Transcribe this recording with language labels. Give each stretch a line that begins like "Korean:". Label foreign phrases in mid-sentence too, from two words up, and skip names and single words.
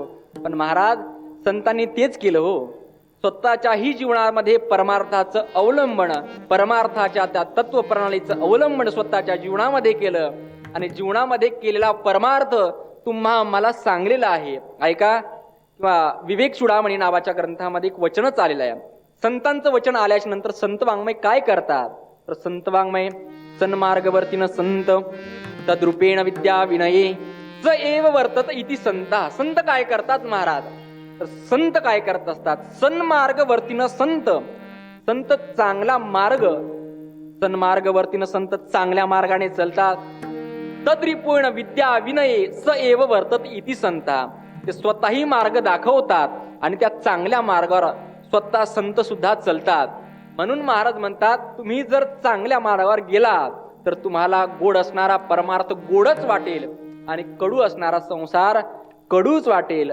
Marathi: पण महाराज संतांनी तेच केलं हो. स्वतःच्याही जीवनामध्ये परमार्थाचं अवलंबन, परमार्थाच्या त्या तत्वप्रणालीचं अवलंबन स्वतःच्या जीवनामध्ये केलं आणि जीवनामध्ये केलेला परमार्थ तुम्हा मला सांगलेला आहे. ऐका, किंवा विवेक चुडामणी नावाच्या ग्रंथामध्ये एक वचनच आलेलं आहे. संतांचं वचन आल्याच्या नंतर संत वाङ्मय काय करतात? तर संत वाङ्मय
Sanskrit: सन्मार्गवर्तीन संत तद्रूपेण विद्या विनये ज एव वर्तत इति संता.
Marathi: संत काय करतात महाराज? तर संत काय करत असतात?
Sanskrit: सन्मार्गवर्तीन संत,
Marathi: संत चांगला मार्ग,
Sanskrit: सन्मार्गवर्तीन संत
Marathi: चांगल्या मार्गाने चालतात.
Sanskrit: तद्रूपेण विद्या विनये स एव वर्तत इति संता.
Marathi: ते स्वतःही मार्ग दाखवतात आणि त्या चांगल्या मार्गावर स्वतः संत सुद्धा चालतात. म्हणून महाराज म्हणतात तुम्ही जर चांगल्या मार्गावर गेलात तर तुम्हाला गोड असणारा परमार्थ गोडच वाटेल आणि कडू असणारा संसार कडूच वाटेल.